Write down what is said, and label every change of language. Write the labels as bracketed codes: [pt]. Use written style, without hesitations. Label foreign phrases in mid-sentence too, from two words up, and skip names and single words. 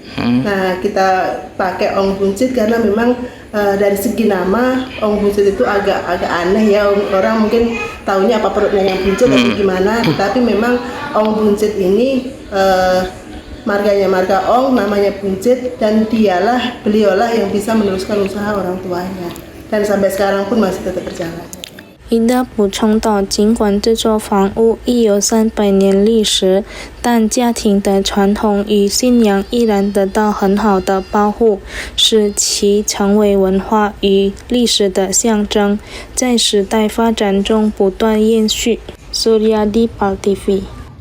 [id] Nah, kita pakai Ong Buncit karena memang dari segi nama Ong Buncit itu agak aneh ya, orang mungkin taunya apa perutnya yang buncit atau gimana, tapi memang Ong Buncit ini marganya marga Ong, namanya Buncit, dan beliaulah yang bisa meneruskan usaha orang tuanya, dan sampai sekarang pun masih tetap berjalan。 [zh] 伊德补充道，尽管这座房屋已有300年历史，但家庭的传统与信仰依然得到很好的保护，使其成为文化与历史的象征，在时代发展中不断延续。Suryadi Pal TV